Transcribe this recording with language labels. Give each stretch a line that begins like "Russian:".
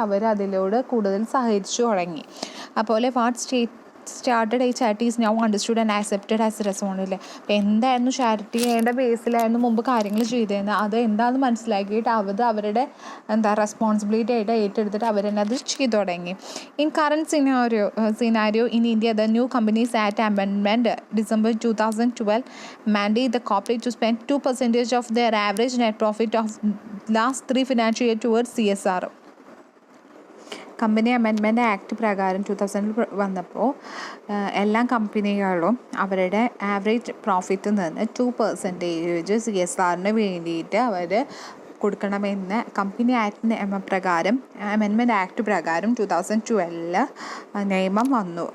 Malayalam: അവർ അതിലൂടെ കൂടുതൽ സഹകരിച്ചു തുടങ്ങി. അതുപോലെ
English: Started charity is now understood and accepted as responsible.
Malayalam: അപ്പോൾ എന്തായിരുന്നു ചാരിറ്റിയുടെ ബേസിലായിരുന്നു മുമ്പ് കാര്യങ്ങൾ ചെയ്തിരുന്നത്, അത് എന്താണെന്ന് മനസ്സിലാക്കിയിട്ട് അവരുടെ റെസ്പോൺസിബിലിറ്റി ആയിട്ട് ഏറ്റെടുത്തിട്ട് അവർ തന്നെ അത് ചെയ്തു തുടങ്ങി.
English: In current scenario in India, the new companies act amendment December 2012 mandate the corporate to spend 2% of their average net profit of last 3 financial years towards CSR.
Malayalam: Company amendment act പ്രകാരം 2000 വന്നപ്പോൾ എല്ലാ കമ്പനികളും അവരുടെ ആവറേജ് പ്രോഫിറ്റിൽ നിന്ന് 2% CSRന് വേണ്ടിയിട്ട് അവർ കൊടുക്കണമെന്ന് company act പ്രകാരം amendment act പ്രകാരം 2012 നിയമം വന്നു.